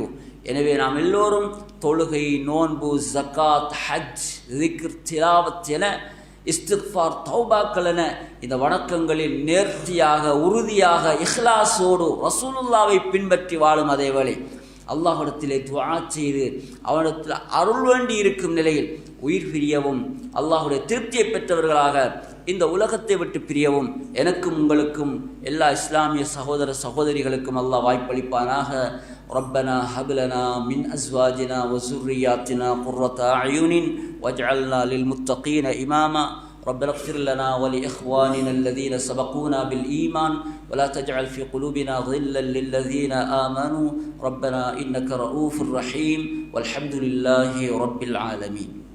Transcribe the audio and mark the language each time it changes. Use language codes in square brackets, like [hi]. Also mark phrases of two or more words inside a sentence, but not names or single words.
[ta] எனவே நாம் எல்லோரும் தொழுகை, நோன்பு, ஜக்காத், ஹஜ், திக்ர், திலாவத் என இஸ்திக்ஃபார், தௌபாக்கள் என இந்த வணக்கங்களில் நேர்த்தியாக, உறுதியாக, இஹ்லாஸோடு ரசூலுல்லாவை பின்பற்றி வாழும் அதேவேளை அல்லாஹ்விடத்திலே துஆ செய்து அவனிடத்தில் அருள் வேண்டி இருக்கும் நிலையில் உயிர் பிரியவும், அல்லாஹ்வுடைய திருப்தியை பெற்றவர்களாக இந்த உலகத்தை விட்டு பிரியவும் எனக்கும் உங்களுக்கும் எல்லா இஸ்லாமிய சகோதர சகோதரிகளுக்கும் அல்லாஹ் வாய்ப்பளிப்பானாக. [ar] ربنا هب لنا من أزواجنا وذرياتنا قرة أعين واجعلنا للمتقين إماما. ربنا اغفر لنا ولإخواننا الذين سبقونا بالإيمان ولا تجعل في قلوبنا غلا للذين آمنوا ربنا إنك رؤوف رحيم والحمد لله رب العالمين.